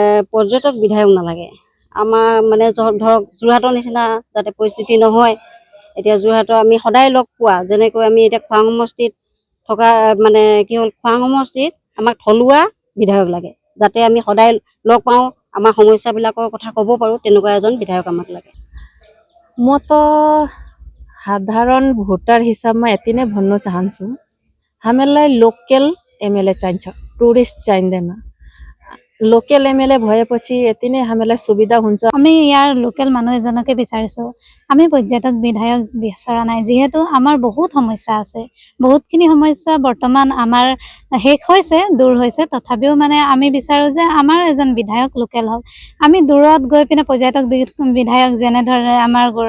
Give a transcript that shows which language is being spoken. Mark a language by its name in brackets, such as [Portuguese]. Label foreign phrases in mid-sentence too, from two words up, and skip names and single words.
[Assamese] পৰ্যটক বিধায়ক নালাগে আমাৰ মানে ধৰক যোৰহাটৰ নিচিনা যাতে পৰিস্থিতি নহয়। এতিয়া যোৰহাটৰ আমি সদায় লগ পোৱা যেনেকৈ আমি এতিয়া খোৱাং সমষ্টিত থকা মানে কি হ'ল খোৱাং সমষ্টিত আমাক থলুৱা বিধায়ক লাগে যাতে আমি সদায় লগ পাওঁ আমাৰ সমস্যাবিলাকৰ কথা ক'ব পাৰোঁ তেনেকুৱা এজন বিধায়ক আমাক লাগে। [Nepali] म तो साधारण भोटर हिसाब में एतिने भन्नु चाहन्छु हामीलाई [English] local MLA [Nepali] चाहिन्छ टुरिस्ट चाहिँदैन। [English] local MLA [Nepali] भएपछि यति नै हामीलाई सुविधा हुन्छ। [Assamese] আমি ইয়াৰ লোকেল মানুহ এজনকে বিচাৰিছো আমি পৰ্যটক বিধায়ক বিচৰা নাই যেহেতু আমাৰ বহুত সমস্যা আছে বহুতখিনি সমস্যা বৰ্তমান আমাৰ শেষ হৈছে দূৰ হৈছে তথাপিও মানে আমি বিচাৰো যে আমাৰ এজন বিধায়ক লোকেল হওক আমি দূৰত গৈ পিনে পৰ্যটক বিধায়ক যেনে ধৰে আমাৰ গৌৰৱ